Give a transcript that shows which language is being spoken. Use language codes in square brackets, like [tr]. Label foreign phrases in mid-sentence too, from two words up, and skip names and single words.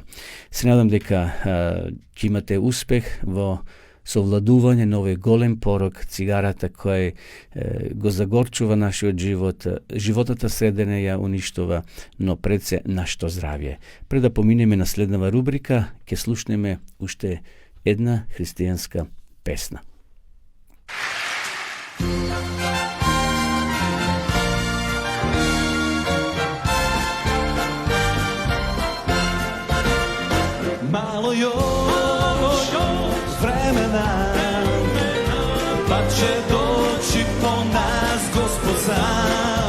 [mk] Се надам дека ќе имате успех во совладување на овој голем порок, цигарата која го загорчува нашиот живот, животната средина ја уништува, но пред се нашето здравје. Пред да поминеме на следнава рубрика, ќе слушнеме уште една христијанска песна. [sr] Malo još vremena, pa će doći po nas Gospod sam.